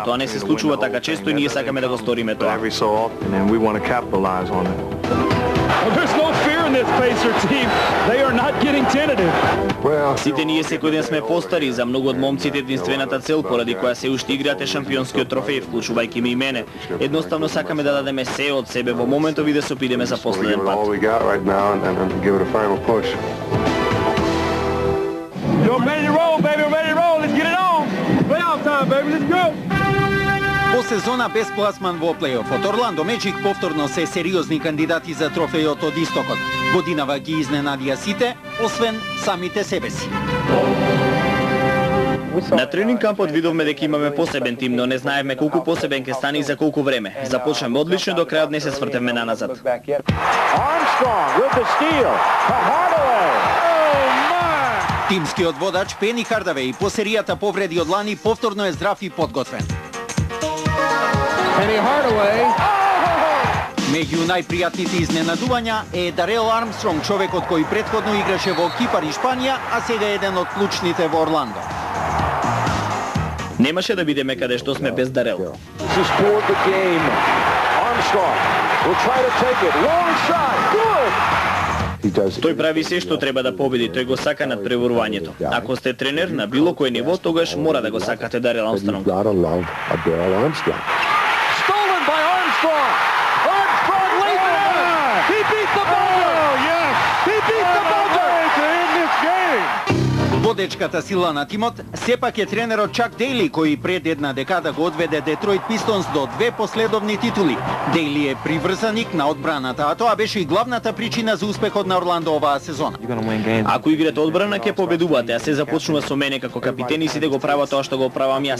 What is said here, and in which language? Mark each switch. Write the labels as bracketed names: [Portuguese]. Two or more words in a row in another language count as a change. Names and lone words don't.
[Macedonian] Тоа не се случува така често и ние сакаме да го сториме тоа. Сите ние секој ден сме постари, за многу од момците единствената цел поради која се уште играте шампионскиот трофеј, вклучувајќи ме и мене. Едноставно сакаме да дадеме се од себе во моментов и да се опидеме за последен пат. [English] Yo, ready to roll, baby, ready to roll. Let's get it on. Playoff time, baby, let's go. [Macedonian] По сезона без пласман во плейофот, Орландо Меджик повторно се сериозни кандидати за трофејот од Истокот. Годинава ги изненадија сите, освен самите себе си. На тренинг кампот видовме дека имаме посебен тим, но не знаевме колку посебен ќе стане и за колку време. Започнаме одлично, до крајот не се свртевме наназад. [English] Armstrong with the steal. Hardaway. [Macedonian] Тимскиот водач Пени Хардавеј по серијата повреди од лани повторно е здрав и подготвен. [English] Penny Hardaway. [Macedonian] Меѓу најпријатните изненадувања е Дарел Армстронг, човекот кој претходно играше во Кипар и Шпанија, а сега е еден од клучните во Орландо. Немаше да бидеме каде што сме без Дарел. Тој прави се што треба да победи, тој го сака над преварувањето. Ако сте тренер на било кој ниво, тогаш мора да го сакате Дарел Армстронг. [English] Stolen by Armstrong. Armstrong lays it in. He beat the buzzer. Oh, yes. He beat the buzzer. To end this game. [Macedonian] Водечката сила на тимот сепак е тренерот Чак Дейли, кој пред една декада го одведе Детройт Пистонс до 2 последовни титули. Дейли е приврзаник на одбраната, а тоа беше и главната причина за успехот на Орландо оваа сезона. Ако играте одбрана ќе победувате, а се започнува со мене како капитен и сите го прават тоа што го правам јас.